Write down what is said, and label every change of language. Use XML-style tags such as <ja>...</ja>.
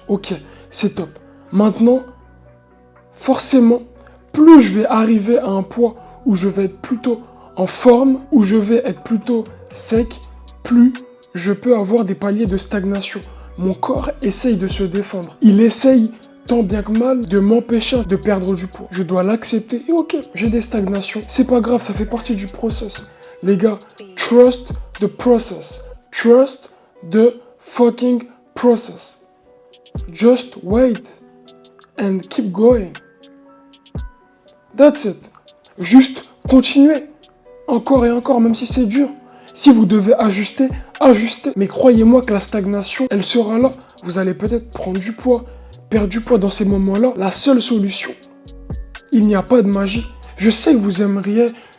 <fr>Ok, c'est top. Maintenant, forcément, plus je vais arriver à un poids où je vais être plutôt en forme, où je vais être plutôt sec, plus je peux avoir des paliers de stagnation. Mon corps essaye de se défendre. Il essaye tant bien que mal de m'empêcher de perdre du poids. Je dois l'accepter. Et ok, j'ai des stagnations. C'est pas grave, ça fait partie du process. Les gars,</fr> <en>trust the process. Trust the fucking process. Just wait and keep going. That's it.</en> <fr>Juste continuez. Encore et encore, même si c'est dur. Si vous devez ajuster, ajustez. Mais croyez-moi que la stagnation, elle sera là. Vous allez peut-être prendre du poids, perdre du poids dans ces moments-là. La seule solution, il n'y a pas de magie. Je sais que vous aimeriez</fr>